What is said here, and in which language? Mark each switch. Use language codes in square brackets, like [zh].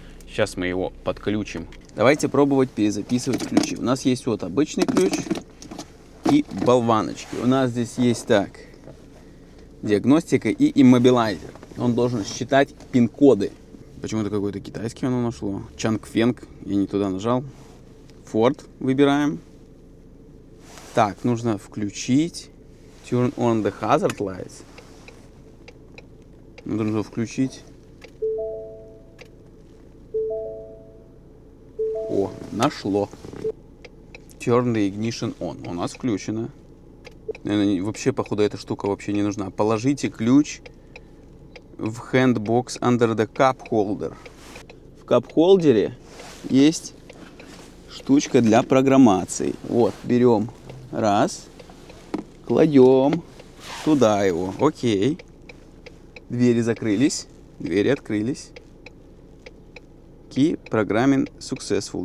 [ru] Сейчас мы его подключим. Давайте пробовать перезаписывать ключи. У нас есть вот обычный ключ и болваночки. У нас здесь есть так, диагностика и иммобилайзер. Он должен считать пин-коды. Почему-то какой-то китайский оно нашло. Чангфенг, я не туда нажал. Ford выбираем. Так, нужно включить. [en] Turn on the hazard lights. [ru] Нужно включить. О, нашло. [en] Turn the ignition on. [ru] У нас включено. Наверное, вообще, походу, эта штука вообще не нужна. Положите ключ в [en] handbox under the cup holder. [ru] В кап-холдере есть штучка для программации. Вот, берем раз, кладем туда его. Окей. Двери закрылись, двери открылись. [en] Key programming successful.